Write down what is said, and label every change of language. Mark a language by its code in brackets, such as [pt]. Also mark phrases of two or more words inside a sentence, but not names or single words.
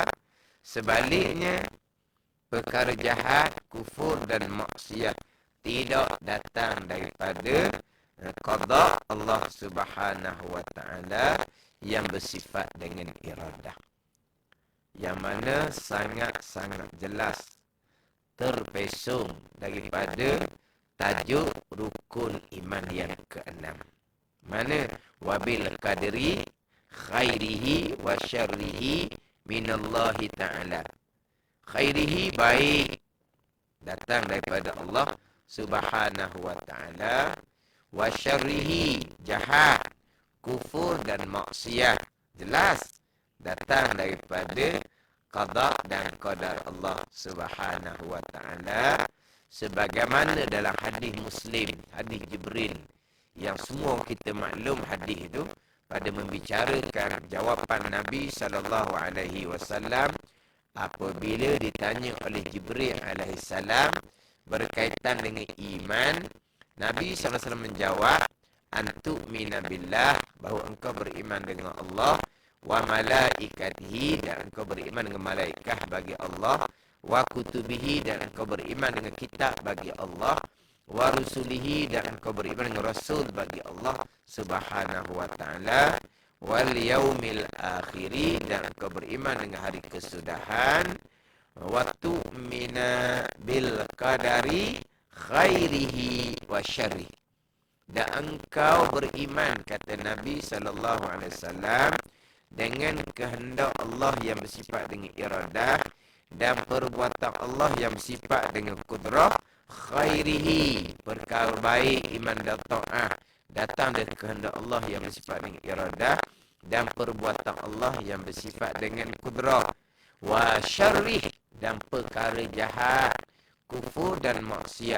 [ms] Sebaliknya, perkara jahat, kufur dan maksiat tidak datang daripada qada Allah [ar] سبحانه وتعالى [ms] yang bersifat dengan iradah. Yang mana sangat-sangat jelas terpesong daripada tajuk rukun iman yang ke-6. [ar] Mana وبالقدر خيره وشره من الله تعالى. [ms] Khairihi baik datang daripada Allah [ar] سبحانه وتعالى وشره, [ms] jahat, kufur dan maksiat. Jelas datang daripada qada dan qadar Allah [ar] سبحانه وتعالى, [ms] sebagaimana dalam hadis Muslim, hadis Jibril, yang semua kita maklum hadis itu pada membicarakan jawapan Nabi [ar] صلى الله عليه وسلم [ms] apabila ditanya oleh Jibril [ar] عليه السلام [ms] berkaitan dengan iman. Nabi [ar] صلى الله عليه وسلم [ms] menjawab, [ar] أن تؤمن بالله, [ms] bahawa engkau beriman dengan Allah, [ar] وملائكته, [ms] dan engkau beriman dengan malaikat bagi Allah, [ar] وكتبه, [ms] dan engkau beriman dengan kitab bagi Allah, [ar] ورسله, [ms] dan engkau beriman dengan rasul bagi Allah [ar] سبحانه وتعالى واليوم الآخر, [ms] dan engkau beriman dengan hari kesudahan, [ar] وتؤمن بالقدر خيره وشره, [ms] dan engkau beriman, kata Nabi [ar] صلى الله عليه وسلم, [ms] dengan kehendak Allah yang bersifat dengan iradah dan perbuatan Allah yang bersifat dengan kudrah, khairihi, perkara baik, iman dan ta'ah datang dari kehendak Allah yang bersifat dengan iradah dan perbuatan Allah yang bersifat dengan kudrah, [ar] وشره, [ms] dan perkara jahat, kufur dan maksiat.